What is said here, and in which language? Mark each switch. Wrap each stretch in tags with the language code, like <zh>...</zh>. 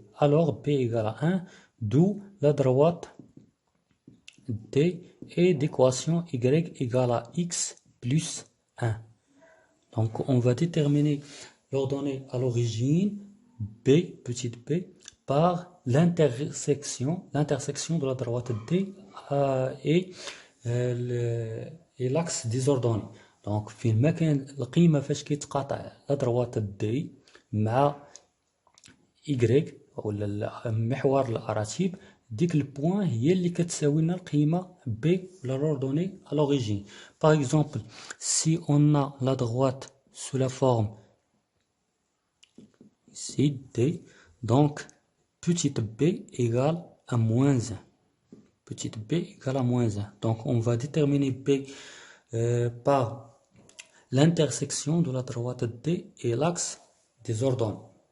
<fr>Alors B égale à 1, d'où la droite D est d'équation Y égale à X plus 1. Donc on va déterminer l'ordonnée à l'origine B, petite b, par l'intersection de la droite D et l'axe des ordonnées.</fr> <ar>Donc فين ما كان القيمة فاش كيتقاطع لا droite D مع Y ولا محور الأراتيب ديك البوان هي اللي كتساوي لنا القيمة B ولا</ar> <fr>l'ordonnée à l'origine. Par exemple, si on a la droite sous la forme ici D, donc petite b égale à moins 1. Petite b égale à moins 1. Donc on va déterminer B par l'intersection de la droite D et l'axe des ordonnées.</fr>